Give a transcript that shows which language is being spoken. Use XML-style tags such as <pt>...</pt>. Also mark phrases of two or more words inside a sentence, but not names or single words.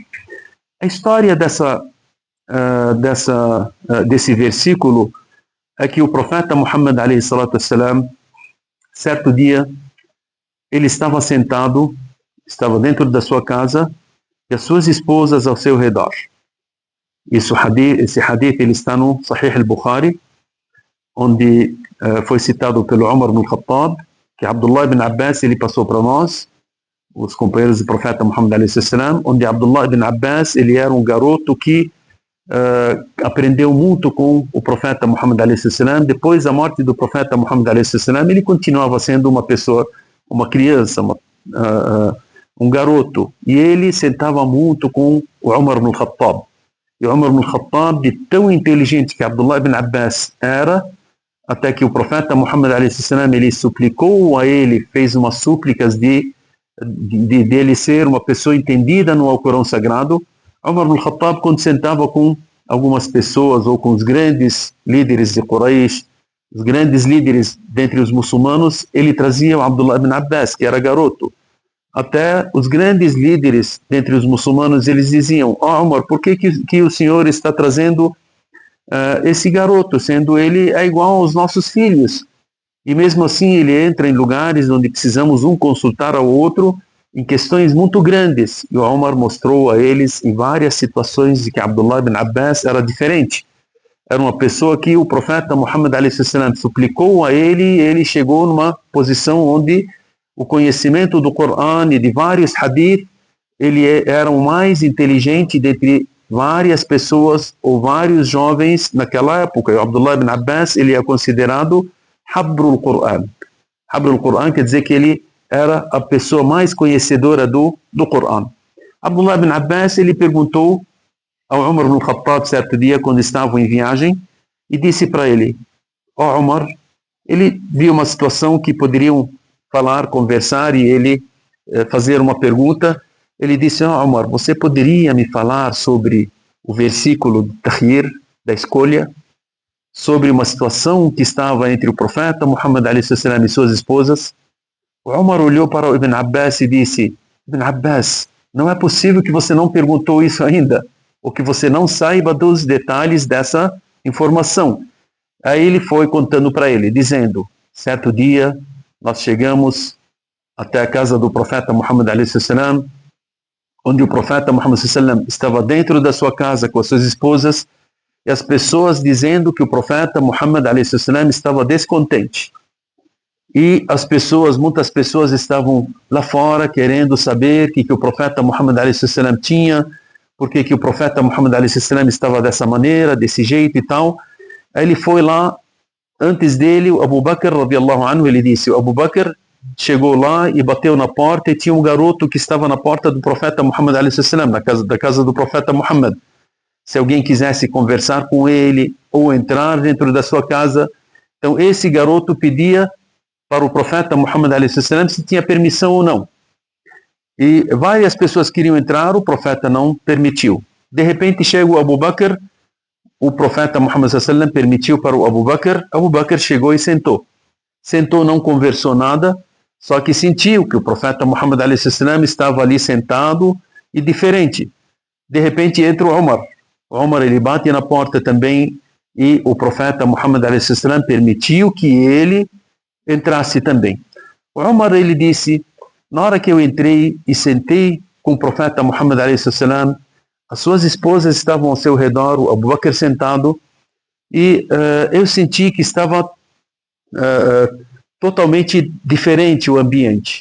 <pt>A história desse versículo é que o profeta Muhammad</pt> <ar>عليه الصلاة والسلام,</ar> <pt>certo dia, ele estava sentado, estava dentro da sua casa, e as suas esposas ao seu redor. Esse hadith ele está no Sahih al-Bukhari, onde foi citado pelo Umar ibn Khattab, que Abdullah ibn Abbas ele passou para nós, os companheiros do profeta Muhammad</pt> <ar>عليه السلام,</ar> <pt>onde Abdullah ibn Abbas ele era um garoto que aprendeu muito com o profeta Muhammad</pt> <ar>عليه السلام.</ar> <pt>Depois da morte do profeta Muhammad</pt> <ar>عليه السلام,</ar> <pt>ele continuava sendo uma pessoa, uma criança, um garoto, e ele sentava muito com o Umar ibn Khattab. E o Umar ibn Khattab, de tão inteligente que Abdullah ibn Abbas era, até que o profeta Muhammad</pt> <ar>عليه السلام,</ar> <pt>ele suplicou a ele, fez umas súplicas de ele ser uma pessoa entendida no Alcorão Sagrado. Umar ibn Khattab, quando sentava com algumas pessoas ou com os grandes líderes de Quraysh, os grandes líderes dentre os muçulmanos, ele trazia o Abdullah ibn Abbas, que era garoto. Até os grandes líderes dentre os muçulmanos, eles diziam, Umar, por que o senhor está trazendo esse garoto, sendo ele igual aos nossos filhos? E mesmo assim ele entra em lugares onde precisamos um consultar ao outro em questões muito grandes. E o Umar mostrou a eles em várias situações de que Abdullah ibn Abbas era diferente. Era uma pessoa que o profeta Muhammad</pt> <ar>عليه السلام</ar> <pt>suplicou a ele, e ele chegou numa posição onde o conhecimento do Corão e de vários hadith, ele era o mais inteligente dentre várias pessoas ou vários jovens naquela época. E o Abdullah ibn Abbas, ele é considerado</pt> <ar>حبر القرآن. حبر القرآن</ar> <pt>quer dizer que ele era a pessoa mais conhecedora do Corão. Abdullah ibn Abbas, ele perguntou ao Umar ibn Khattab certo dia, quando estavam em viagem, e disse para ele, Umar, ele viu uma situação que poderiam falar, conversar, e ele fazer uma pergunta. Ele disse, Umar, você poderia me falar sobre o versículo do Takhir, da escolha, sobre uma situação que estava entre o profeta Muhammad</pt> <ar>عليه السلام</ar> <pt>e suas esposas? O Umar olhou para o Ibn Abbas e disse, Ibn Abbas, não é possível que você não perguntou isso ainda, ou que você não saiba dos detalhes dessa informação. Aí ele foi contando para ele, dizendo, certo dia, nós chegamos até a casa do profeta Muhammad</pt> <ar>عليه السلام,</ar> <pt>onde o profeta Muhammad sallam estava dentro da sua casa com as suas esposas, e as pessoas dizendo que o profeta Muhammad</pt> <ar>عليه السلام</ar> <pt>estava descontente. E muitas pessoas estavam lá fora querendo saber o que o profeta Muhammad</pt> <ar>عليه السلام</ar> <pt>tinha, porque que o profeta Muhammad</pt> <ar>عليه السلام</ar> <pt>estava dessa maneira, desse jeito e tal. Aí ele foi lá, antes dele, o Abu Bakr,</pt> <ar>رضي الله عنه,</ar> <pt>ele disse, o Abu Bakr chegou lá e bateu na porta, e tinha um garoto que estava na porta do profeta Muhammad</pt> <ar>عليه السلام,</ar> <pt>da casa do profeta Muhammad. Se alguém quisesse conversar com ele ou entrar dentro da sua casa, então esse garoto pedia para o profeta Muhammad</pt> <ar>عليه السلام</ar> <pt>se tinha permissão ou não. E várias pessoas queriam entrar, o profeta não permitiu. De repente chega o Abu Bakr, o profeta Muhammad sallam permitiu para o Abu Bakr chegou e sentou. Sentou, não conversou nada, só que sentiu que o profeta Muhammad</pt> <ar>عليه السلام</ar> <pt>estava ali sentado e diferente. De repente entra o Umar. O Umar, ele bate na porta também, e o profeta Muhammad</pt> <ar>عليه السلام</ar> <pt>permitiu que ele entrasse também. O Umar, ele disse, Na hora que eu entrei e sentei com o profeta Muhammad a.s., as suas esposas estavam ao seu redor, o Abu Bakr sentado, e eu senti que estava totalmente diferente o ambiente.</pt>